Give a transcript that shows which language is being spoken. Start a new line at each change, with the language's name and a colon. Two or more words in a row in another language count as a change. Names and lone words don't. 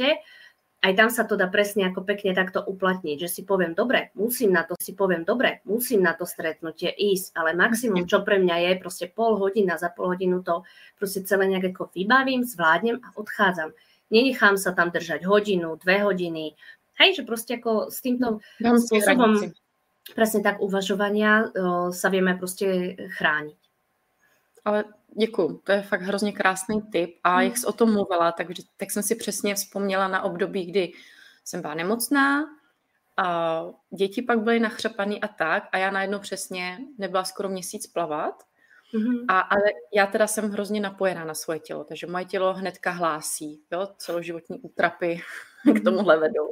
Slovak: Aj tam sa to dá presne ako pekne takto uplatniť, že si poviem, dobre, musím na to stretnutie ísť, ale maximum, čo pre mňa je, proste pol hodina, za pol hodinu to proste celé nejak ako vybavím, zvládnem a odchádzam. Nenechám sa tam držať hodinu, 2 hodiny. Hej, že proste ako s týmto spôsobom presne tak uvažovania sa vieme proste chrániť.
Czech: Ale děkuju, to je fakt hrozně krásný tip a jak jsi o tom mluvila, tak jsem si přesně vzpomněla na období, kdy jsem byla nemocná a děti pak byly nachřapaný a tak a já najednou přesně nebyla skoro měsíc plavat. Ale já teda jsem hrozně napojená na svoje tělo, takže moje tělo hnedka hlásí, jo, celoživotní útrapy k tomuhle vedou.